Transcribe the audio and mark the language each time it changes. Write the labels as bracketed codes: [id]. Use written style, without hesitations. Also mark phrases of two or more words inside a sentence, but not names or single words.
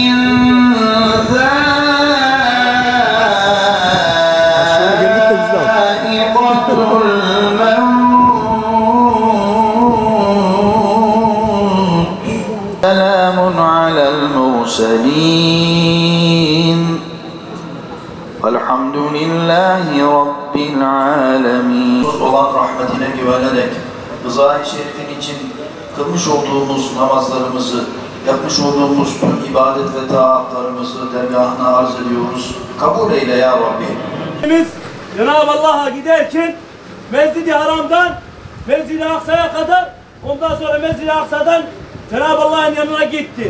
[ar] ذائقة الموت سلام على المرسلين والحمد لله رب العالمين. [tr] Olan rahmetine güvenerek rıza-i şerifin için kılmış olduğumuz namazlarımızı, yapmış olduğumuz tüm ibadet ve taatlarımızı dergâhına arz ediyoruz. Kabul eyle ya Rabbi. Biz Cenab-ı Allah'a giderken Mescid-i Haram'dan Mescid-i Aksa'ya kadar, ondan sonra Mescid-i Aksa'dan Cenab-ı Allah'ın yanına gitti.